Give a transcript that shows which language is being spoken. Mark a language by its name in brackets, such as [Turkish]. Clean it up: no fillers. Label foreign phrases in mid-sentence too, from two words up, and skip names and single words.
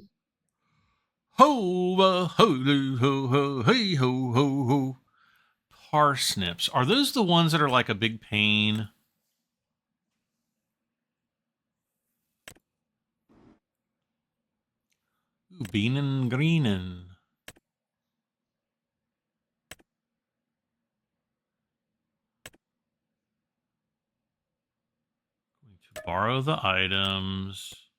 [English] Ho, ho, ho, ho, hey, ho, ho, ho. Parsnips. Are those the ones that are like a big pain? Ooh, beanin' greenin'. Going to borrow the items.